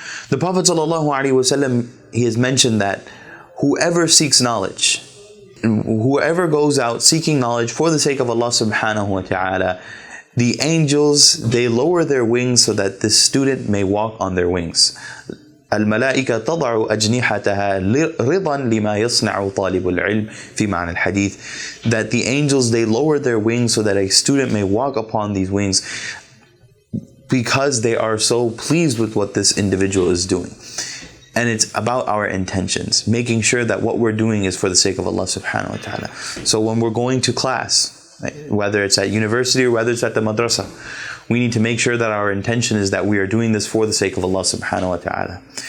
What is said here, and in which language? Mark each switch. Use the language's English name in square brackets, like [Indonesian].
[English] The Prophet ﷺ, he has mentioned that whoever seeks knowledge, whoever goes out seeking knowledge for the sake of Allah subhanahu wa ta'ala, the angels, they lower their wings so that this student may walk on their wings. [Arabic] الملائكة تضع أجنحتها رضا لما يصنع طالب العلم في معنى الحديث. [English] That the angels, they lower their wings so that a student may walk upon these wings because they are so pleased with what this individual is doing. And it's about our intentions, making sure that what we're doing is for the sake of Allah subhanahu wa ta'ala. So when we're going to class, whether it's at university or whether it's at the madrasa, we need to make sure that our intention is that we are doing this for the sake of Allah subhanahu wa ta'ala.